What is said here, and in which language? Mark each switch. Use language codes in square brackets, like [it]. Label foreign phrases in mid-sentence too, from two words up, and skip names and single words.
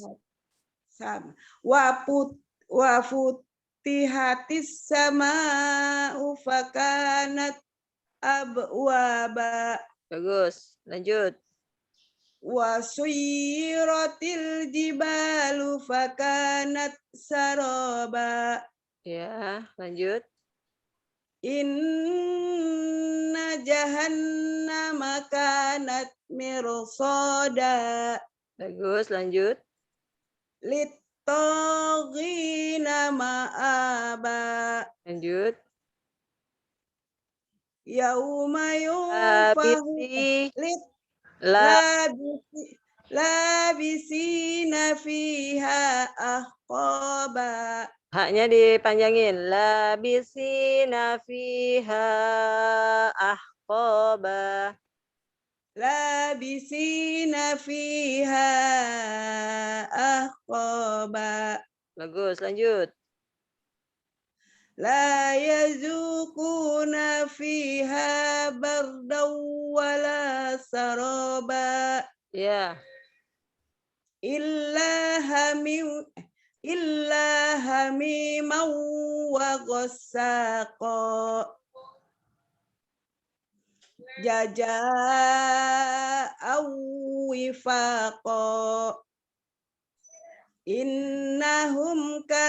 [ar] sama وفتحت السماء فكانت أبوابا [id] Bagus. Lanjut. [ar] وسيرت الجبال فكانت سرابا [id] Ya, lanjut. [ar] إن جهنم كانت مرصادا [id] Bagus, lanjut. [ar] للطاغين مآبا [id] Lanjut. [ar] يوم ينفخ لابثي لا. لابثين فيها أحقابا [id] Haknya dipanjangin. [ar] لابثين فيها أحقابا. لابثين فيها أحقابا [id] Bagus, lanjut. [ar] لا يذوقون فيها بردا ولا شرابا [id] Ya. [ar] إلا حميما وغساقا جزاء وفاقا إنهم